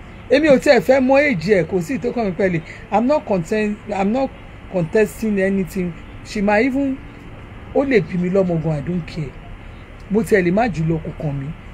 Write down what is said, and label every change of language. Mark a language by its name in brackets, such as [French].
[Yoruba] Èmi ò tiẹ̀ fẹ́ mọ èjì ẹ̀ kò sí tó kàn mí pẹ̀lẹ́. [English] I'm not contesting anything. She might even [Yoruba] ó lè bí mi lọ́mọ gan, [English] I don't care. [Yoruba] Mo tiẹ̀ lè má jù lọ kò kàn mí.